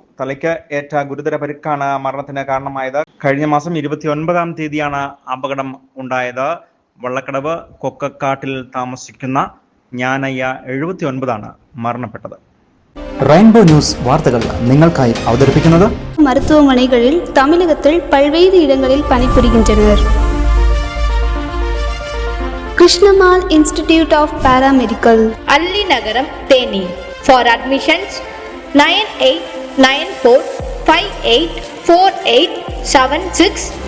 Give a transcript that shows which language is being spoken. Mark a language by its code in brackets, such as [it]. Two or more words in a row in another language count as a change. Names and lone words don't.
[ml] തലയ്ക്ക് ഏറ്റ ഗുരുതര പരിക്കാണ് മരണത്തിന് കാരണമായത്. കഴിഞ്ഞ മാസം 29-ാം തീയതിയാണ് അപകടം ഉണ്ടായത്. വള്ളക്കടവ് കൊക്കക്കാട്ടിൽ താമസിക്കുന്ന ജ്ഞാനയ്യ 79 മരണപ്പെട്ടത്. റെയിൻബോ ന്യൂസ് വാർത്തകൾ നിങ്ങൾക്കായി അവതരിപ്പിക്കുന്നത് [ta] மருத்துவமனைகளில் தமிழகத்தில் பல்வேறு இடங்களில் பணிபுரிகின்றனர். [en] Krishnammal Institute of Paramedical, Alli Nagaram, Theni. For admissions 9894584876.